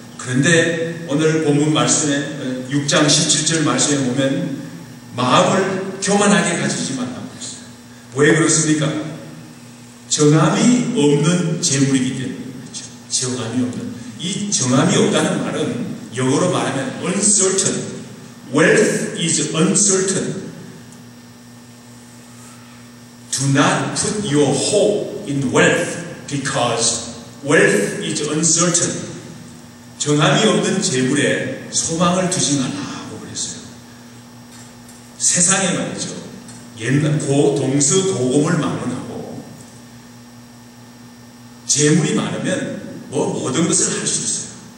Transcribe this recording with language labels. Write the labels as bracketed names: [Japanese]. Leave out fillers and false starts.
[Korean] 그런데 오늘 본문 말씀에 6장 17절 말씀에 보면 마음을 교만하게 가지지 말라고 했어요. 왜 그렇습니까? 정함이 없는 재물이기 때문에 그렇죠. 정함이 없는. 이 정함이 없다는 말은 영어로 말하면 uncertain. [English] Wealth is uncertain. Do not put your hope in wealth because wealth is uncertain. [Korean] 정함이 없는 재물에 소망을 두지 말라고 그랬어요. 세상에 말이죠. 옛날 동서고금을 막론하고 재물이 많으면 모든 것을 할 수 있어요.